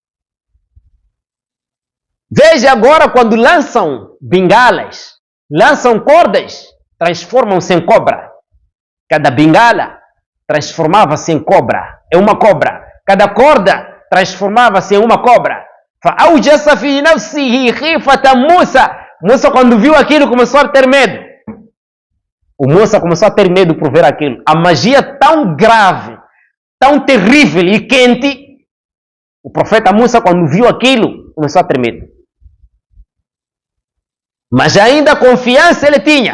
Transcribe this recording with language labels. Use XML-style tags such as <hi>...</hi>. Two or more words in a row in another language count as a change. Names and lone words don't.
<pt>Veja agora, quando lançam bengalas, lançam cordas, transformam-se em cobra. Cada bengala transformava-se em cobra. É uma cobra. Cada corda transformava-se em uma cobra.</pt> <ar>فَأَوْجَسَ فِي نَفْسِهِ خِيفَةَ Musa.</ar> <pt>Musa, quando viu aquilo, começou a ter medo. O Musa começou a ter medo por ver aquilo. A magia tão grave, tão terrível e quente. O profeta Musa, quando viu aquilo, começou a ter medo. Mas ainda a confiança ele tinha.</pt>